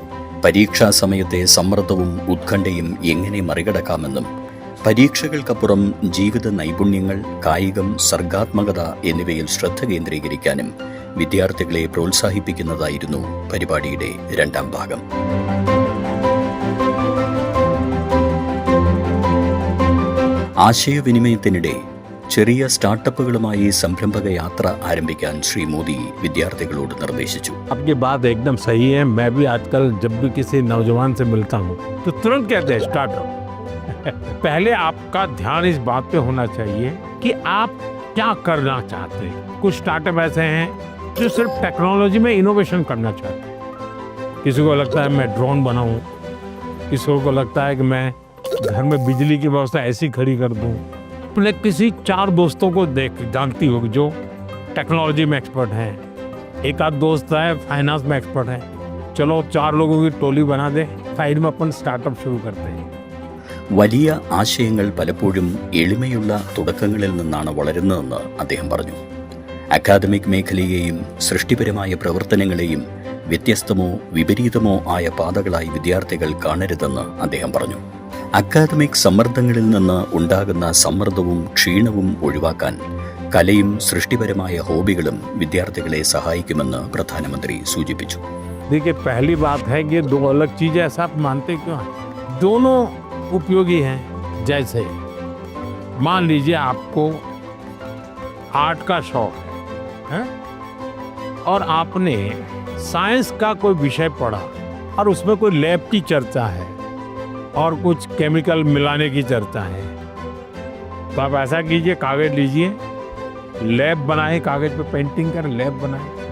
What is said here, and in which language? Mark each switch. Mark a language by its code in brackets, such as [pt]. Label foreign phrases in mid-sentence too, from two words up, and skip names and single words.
[ml] പരീക്ഷാ സമയത്തെ സമ്മർദ്ദവും ഉത്കണ്ഠയും എങ്ങനെ മറികടക്കാമെന്നും പരീക്ഷകൾക്കപ്പുറം ജീവിത നൈപുണ്യങ്ങൾ, കായികം, സർഗാത്മകത എന്നിവയിൽ ശ്രദ്ധ കേന്ദ്രീകരിക്കാനും വിദ്യാർത്ഥികളെ പ്രോത്സാഹിപ്പിക്കുന്നതായിരുന്നു പരിപാടിയുടെ 2ാം ഭാഗം. ആശയവിനിമയത്തിനിടെ ചെറിയ സ്റ്റാർട്ടപ്പുകളുമായി സംരംഭക യാത്ര ആരംഭിക്കാൻ ശ്രീ മോദി വിദ്യാർത്ഥികളോട് നിർദ്ദേശിച്ചു. [hi] आपकी बात एकदम सही है. मैं भी आजकल जब भी किसी नौजवान से मिलता हूँ तो तुरंत कहते हैं स्टार्टअप. पहले आपका ध्यान इस बात पे होना चाहिए कि आप क्या करना चाहते हैं. कुछ स्टार्टअप ऐसे हैं जो सिर्फ टेक्नोलॉजी में इनोवेशन करना चाहते हैं. किसी को लगता है मैं ड्रोन बनाऊं, किसी को लगता है कि मैं घर में बिजली की व्यवस्था ऐसी खड़ी कर दूं. अपने किसी 4 दोस्तों को जानती हो जो टेक्नोलॉजी में एक्सपर्ट हैं. एक आध दोस्त है फाइनेंस में एक्सपर्ट है. चलो 4 लोगों की टोली बना दे, साइड में अपन स्टार्टअप शुरू करते हैं. [ml] വലിയ ആശയങ്ങൾ പലപ്പോഴും എളിമയുള്ള തുടക്കങ്ങളിൽ നിന്നാണ് വളരുന്നതെന്ന് അദ്ദേഹം പറഞ്ഞു. അക്കാദമിക് മേഖലയെയും സൃഷ്ടിപരമായ പ്രവർത്തനങ്ങളെയും വ്യത്യസ്തമോ വിപരീതമോ ആയ പാതകളായി വിദ്യാർത്ഥികൾ കാണരുതെന്ന് അദ്ദേഹം പറഞ്ഞു. അക്കാദമിക് സമ്മർദ്ദങ്ങളിൽ നിന്ന് ഉണ്ടാകുന്ന സമ്മർദ്ദവും ക്ഷീണവും ഒഴിവാക്കാൻ കലയും സൃഷ്ടിപരമായ ഹോബികളും വിദ്യാർത്ഥികളെ സഹായിക്കുമെന്ന് പ്രധാനമന്ത്രി സൂചിപ്പിച്ചു. [hi] देखिए, पहली बात है कि 2 अलग चीजें ऐसा आप मानते क्यों हैं? दोनों उपयोगी हैं. जैसे मान लीजिए आपको आर्ट का शौक है और आपने साइंस का कोई विषय पढ़ा और उसमें कोई लैब की चर्चा है और कुछ केमिकल मिलाने की चर्चा है, तो आप ऐसा कीजिए, कागज लीजिए, लैब बनाए, कागज पे पेंटिंग कर लैब बनाए.